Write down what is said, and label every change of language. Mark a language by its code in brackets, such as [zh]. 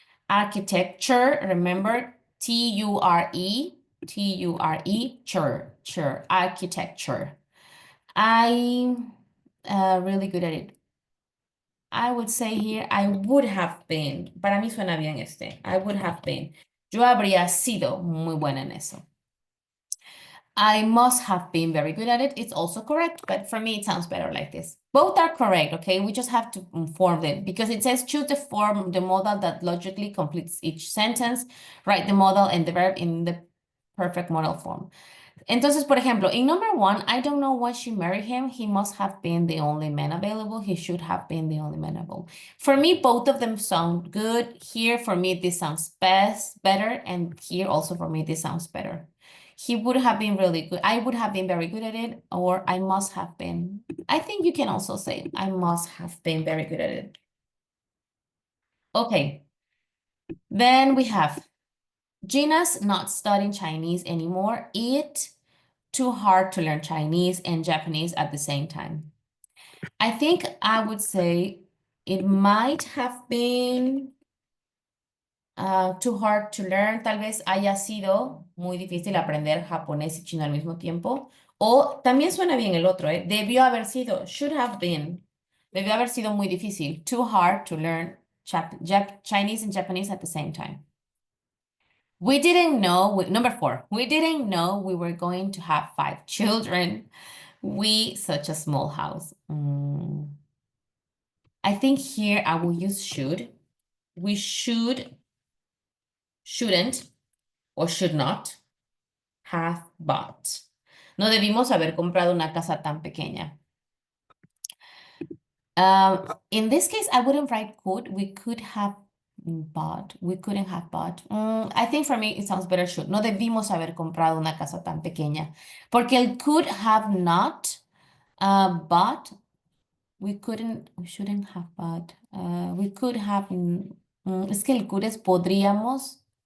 [en] Architecture, remember, T-U-R-E, T-U-R-E, chur, architecture. I'm really good at it. I would say here, I would have been. [es] Para mí suena bien este. [en] I would have been. [es] Yo habría sido muy buena en eso. [en] I must have been very good at it. It's also correct, but for me, it sounds better like this. Both are correct, okay? We just have to form them because it says choose the form, the modal that logically completes each sentence, write the modal and the verb in the perfect modal form. [es] Entonces, por ejemplo, [en] in number one, I don't know why she married him. He must have been the only man available. He should have been the only man available. For me, both of them sound good. Here, for me, this sounds better. And here also, for me, this sounds better. He would have been really good. I would have been very good at it, or I must have been. I think you can also say, I must have been very good at it. Okay. Then we have Gina's not studying Chinese anymore. It too hard to learn Chinese and Japanese at the same time. I think I would say it might have been too hard to learn. [es] Tal vez haya sido muy difícil aprender japonés y chino al mismo tiempo. O también suena bien el otro, ¿eh? Debió haber sido, [en] should have been. [es] Debió haber sido muy difícil. [en] Too hard to learn Chinese and Japanese at the same time. We didn't know, number 4, we didn't know we were going to have 5 children. We, such a small house. I think here I will use should. We should, shouldn't, or should not have bought. [es] No debimos haber comprado una casa tan pequeña. [en] In this case, I wouldn't write could. We could have bought. We couldn't have bought. I think for me, it sounds better should. [es] No debimos haber comprado una casa tan pequeña. Porque el [en] could have not bought. We shouldn't have bought. We could have. [es] Es que el could es podríamos.